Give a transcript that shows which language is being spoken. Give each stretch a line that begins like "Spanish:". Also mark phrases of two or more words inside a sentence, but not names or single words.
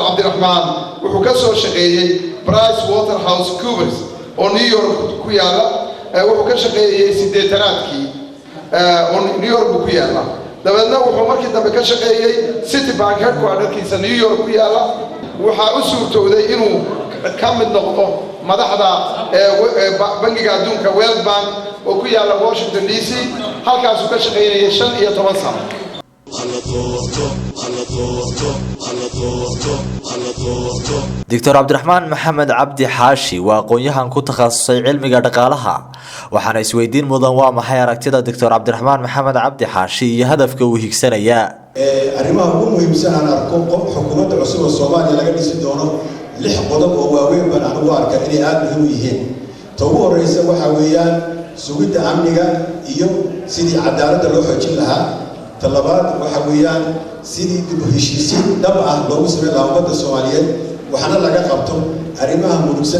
Somali: Abdi Rahman wuxuu ka soo shaqeeyay PricewaterhouseCoopers oo New York ku yaala wuxuu ka shaqeeyay sideetanaadkii oo New York ku yaala dabeedna wuxuu markii dambe ka shaqeeyay Citibank headquarterkiisa New York ku yaala waxa uu suurtooday inuu ka mid noqdo madaxda bangiga adduunka World Bank oo ku yaala Washington DC halkaas uu ka shaqeeyay 15 sano دكتور عبد الرحمن محمد عبد حاشي وaqoon-yahan ku takhasusay cilmiga dhaqaalaha waxaana isweydiin mudan waa maxay aragtida دكتور عبد الرحمن محمد عبد حاشي iyo hadafka uu higsanaya arrimaha ugu muhiimsan aan arko xukuumadda cusub ee Soomaaliya laga dhisi doono 6 qodob oo waaweyn baan anigu arkaa inay aad muhiim u yihiin ta ugu horeysa waxa weeyaan sugidda amniga iyo sidii cadaaladda loo xoojin lahaa talabaad waxa weeyaan sidii dib u heshiisiin dhab ah loogu sameeyo ummadda Soomaaliyeed waxana laga qabto arrimaha mudugsan